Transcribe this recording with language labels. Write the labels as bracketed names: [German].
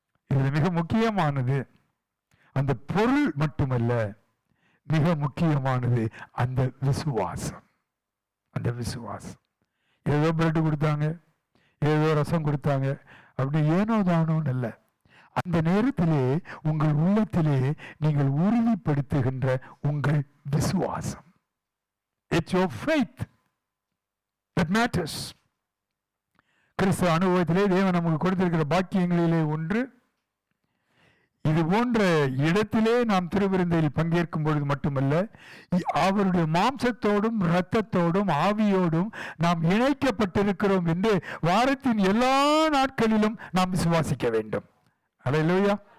[Tamil] இது மிக முக்கியமானது. அந்த பொருள் மட்டுமல்ல, மிக முக்கியமானது அந்த விசுவாசம். அந்த விசுவாசம். ஏதோ பிரெட் கொடுத்தாங்க, ஏதோ ரசம் கொடுத்தாங்க, அப்படி ஏனோ தானோன்னு இல்லை. அந்த நேரத்திலே உங்கள் உள்ளத்திலே நீங்கள் உறுதிப்படுத்துகின்ற உங்கள் விசுவாசம். [English] It's your faith that matters. [Tamil] கிறிஸ்தவ அனுபவத்திலே தேவன் நமக்கு கொடுத்திருக்கிற பாக்கியங்களிலே ஒன்று, இது போன்ற இடத்திலே நாம் திருவிருந்தில் பங்கேற்கும் பொழுது மட்டுமல்ல, அவருடைய மாம்சத்தோடும் இரத்தத்தோடும் ஆவியோடும் நாம் இணைக்கப்பட்டிருக்கிறோம் என்று வாரத்தின் எல்லா நாட்களிலும் நாம் விசுவாசிக்க வேண்டும். அல்லேலூயா.